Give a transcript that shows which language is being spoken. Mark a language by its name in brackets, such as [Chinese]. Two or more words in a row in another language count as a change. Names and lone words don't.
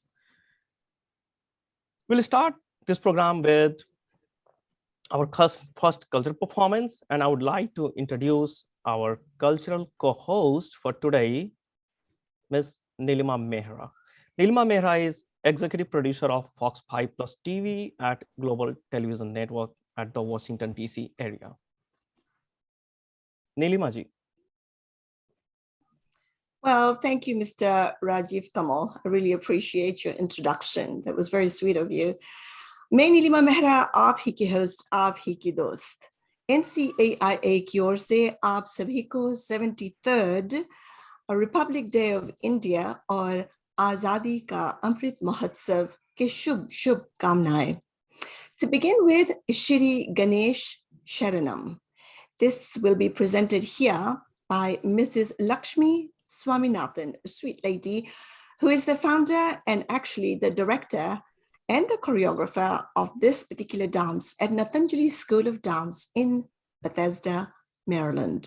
[English] We'll start this program with our first cultural performance, and I would like to introduce our cultural co-host for today, Ms. Nilima Mehra. Nilima Mehra is executive producer of Fox 5 Plus TV at Global Television Network at the Washington, D.C. area. Nilima ji. Well, thank you, Mr. Rajiv Kamal. I really appreciate your introduction. That was very sweet of you. [Hindi] मैं नीलिमा मेहरा आप ही की होस्ट, आप ही की दोस्त। NCAIA की ओर से आप सभी को 73rd [English] Republic Day of India [Hindi] और आजादी का अमृत महोत्सव के शुभ शुभ कामनाएं। [English] To begin with, Shri Ganesh Sharanam. This will be presented here by Mrs. Lakshmi Swaminathan, a sweet lady who is the founder and actually the director and the choreographer of this particular dance at Nathanjali School of Dance in Bethesda, Maryland.